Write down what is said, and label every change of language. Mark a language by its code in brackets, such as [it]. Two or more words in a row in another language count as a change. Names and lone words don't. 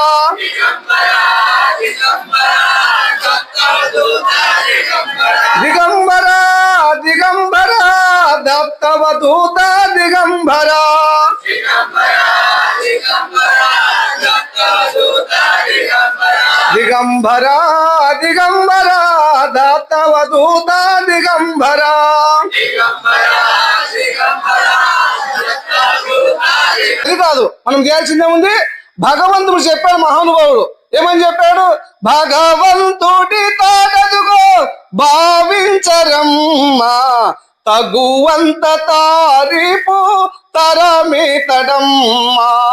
[mr] दिगंबरा दिगंबरा दत्तवधूता दिगंबरा दिगंबरा दिगंबरा दत्तवधूता दिगंबरा [te] ఇది కాదు మనం చేయాల్సిందే ఉంది. భగవంతుడు చెప్పాడు, మహానుభావుడు ఏమని చెప్పాడు? భగవంతుడి తాటదుగో భావించరమ్మా తగువంత తారీపు తరమితడమ్మా.